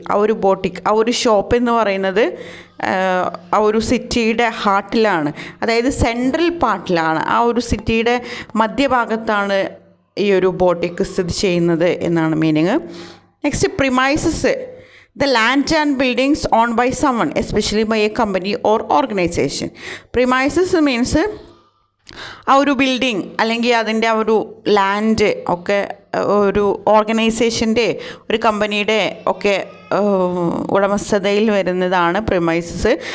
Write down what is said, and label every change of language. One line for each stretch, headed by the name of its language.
Malayalam: ആ ഒരു ബോട്ടിക്, ആ ഒരു ഷോപ്പ് എന്ന് പറയുന്നത് ആ ഒരു സിറ്റിയുടെ ഹാർട്ടിലാണ്, അതായത് സെൻട്രൽ പാർട്ടിലാണ്, ആ ഒരു സിറ്റിയുടെ മധ്യഭാഗത്താണ് ഈ ഒരു ബോട്ടിക് സ്ഥിതി ചെയ്യുന്നത് എന്നാണ് meaning.
English: Next, premises, the land and buildings owned by someone, especially by a company or organization. Premises means
Malayalam: ആ ഒരു ബിൽഡിംഗ് അല്ലെങ്കിൽ അതിൻ്റെ ആ ഒരു ലാൻഡ് ഒക്കെ ഒരു ഓർഗനൈസേഷൻ്റെ, ഒരു കമ്പനിയുടെ ഒക്കെ ഉടമസ്ഥതയിൽ വരുന്നതാണ് പ്രിമൈസസ്.